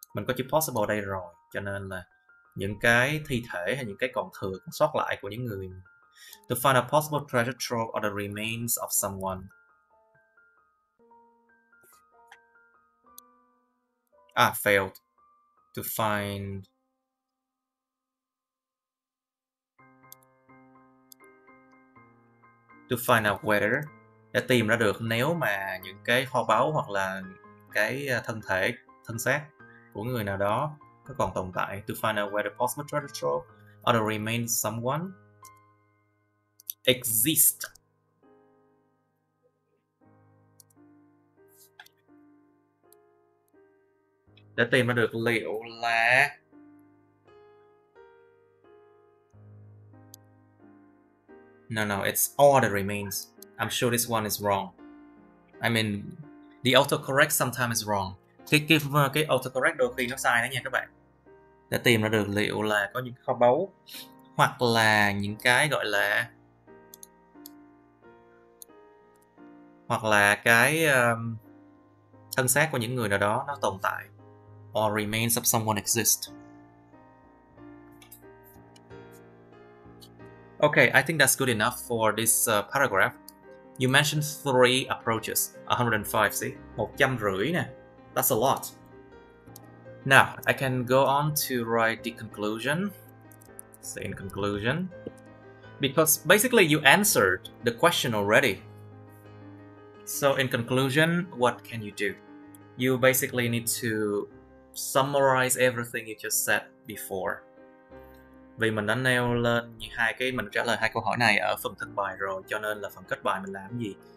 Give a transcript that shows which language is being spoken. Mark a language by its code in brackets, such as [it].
[vi] Mình có chữ possible đây rồi, cho nên là những cái thi thể hay những cái còn thừa, còn sót lại của những người. [en] To find a possible treasure trove or the remains of someone. Failed. To find out whether, [vi] để tìm ra được nếu mà những cái kho báu hoặc là cái thân thể, thân xác của người nào đó có còn tồn tại. [en] To find out whether possible treasure trove or the remains of someone exist. [vi] Để tìm ra được liệu là [en] No, it's all the remains. I'm sure this one is wrong. I mean, the autocorrect sometimes is wrong. [vi] Cái autocorrect đôi khi nó sai đó nha các bạn. Để tìm ra được liệu là có những kho báu hoặc là những cái gọi là cái thân xác của những người nào đó nó tồn tại. [en] Or remains of someone exist. Okay, I think that's good enough for this paragraph. You mentioned 3 approaches. 105, see? 150 nè. That's a lot. Now, I can go on to write the conclusion. Say in conclusion. Because basically you answered the question already. So in conclusion, what can you do? You basically need to summarize everything you just said before. [vi] Vì mình đã nêu lên mình trả lời 2 câu hỏi này ở phần thân bài rồi, cho nên là phần kết bài mình làm gì?